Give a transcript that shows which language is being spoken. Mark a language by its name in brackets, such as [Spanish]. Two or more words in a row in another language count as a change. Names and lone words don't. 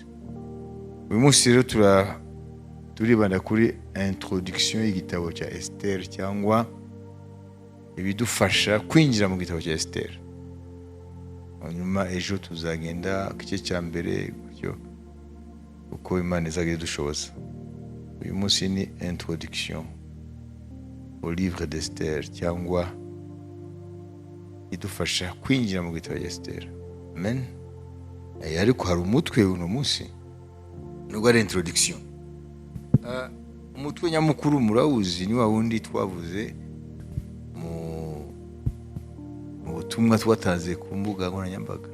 [Kinyarwanda] Uyu munsi rero turibanda kuri introduction y'igitabo cya Esiteri, cyangwa ibidufasha kwinjira mu gitabo cya Esiteri. Hanyuma ejo tuzagenda ku gice cya mbere gutyo uko Imana izagenda idushoboza. Uyu munsi ni [French] introduction au livre d'Esther, [Kinyarwanda] cyangwa idufasha kwinjira mu gitabo cya Esiteri. Amen. Ariko hari umutwe uno munsi nubwo ari introduction. Umutwe nyamukuru murawuzi, ni wa wundi twavuze mu butumwa twatanze ku mbuga nkoranyambaga.